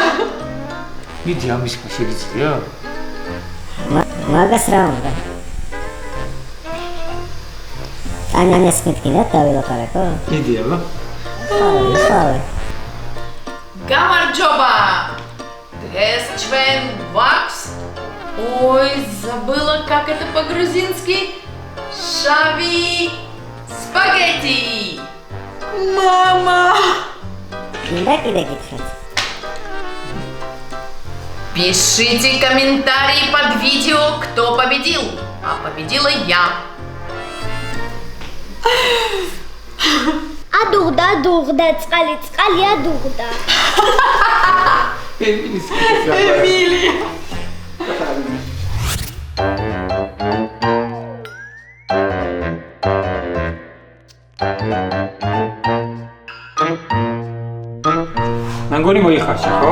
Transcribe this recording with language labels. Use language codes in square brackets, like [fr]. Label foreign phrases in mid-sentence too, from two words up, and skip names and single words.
[ka] მიდი ამის ხმა შეგიძლია? მაგას რა უნდა? ანანეს მეთქინათ დავილაპარაკო? მიდი აბა. იხავე. Гамарджоба! Დღეს ჩვენ გვაქვს. [ru] Ой, забыла, как это по-грузински. [ka] შავი სპაგეტი. [ru] Мама! [ka] Კიდე გითხრათ. [ru] Пишите комментарии под видео, кто победил. А победила я. [ka] ადუღდა, წყალი ადუღდა. Эмилия. მანგონი მოიხარშა, ხო?